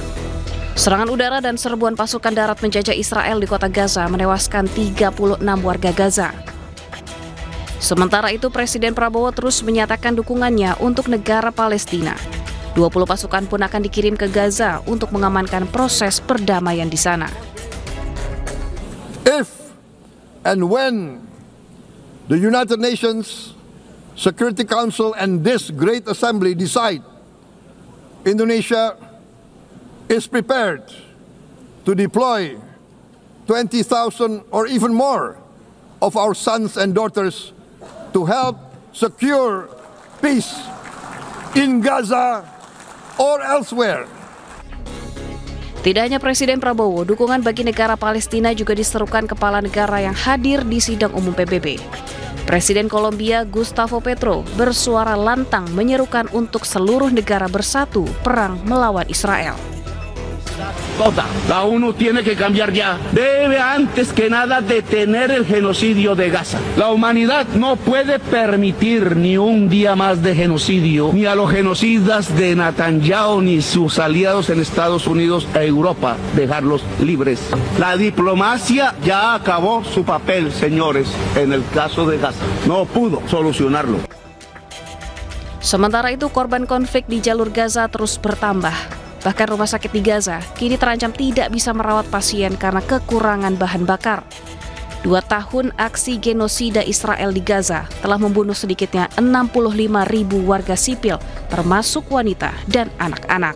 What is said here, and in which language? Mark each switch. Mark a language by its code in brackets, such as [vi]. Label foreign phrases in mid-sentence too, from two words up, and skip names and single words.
[id] Serangan udara dan serbuan pasukan darat menjajah Israel di kota Gaza menewaskan 36 warga Gaza. Sementara itu, Presiden Prabowo terus menyatakan dukungannya untuk negara Palestina. 20 pasukan pun akan dikirim ke Gaza untuk mengamankan proses perdamaian di sana. [en] If and when the United Nations Security Council and this great assembly decide Indonesia is prepared to deploy 20,000 or even more of our sons and daughters to help secure peace in Gaza or elsewhere. [id] Tidak hanya Presiden Prabowo, dukungan bagi negara Palestina juga diserukan kepala negara yang hadir di sidang umum PBB. Presiden Kolombia Gustavo Petro bersuara lantang menyerukan untuk seluruh negara bersatu perang melawan Israel. [es] La ONU tiene que cambiar ya. Debe antes que nada detener el genocidio de Gaza. La humanidad no puede permitir ni un día más de genocidio, ni a los genocidas de Netanyahu ni sus aliados en Estados Unidos e Europa, dejarlos libres. La diplomacia ya acabó su papel, señores, en el caso de Gaza. No pudo solucionarlo. [id] Sementara itu, korban konflik di jalur Gaza terus bertambah. Bahkan rumah sakit di Gaza kini terancam tidak bisa merawat pasien karena kekurangan bahan bakar. 2 tahun aksi genosida Israel di Gaza telah membunuh sedikitnya 65.000 warga sipil, termasuk wanita dan anak-anak.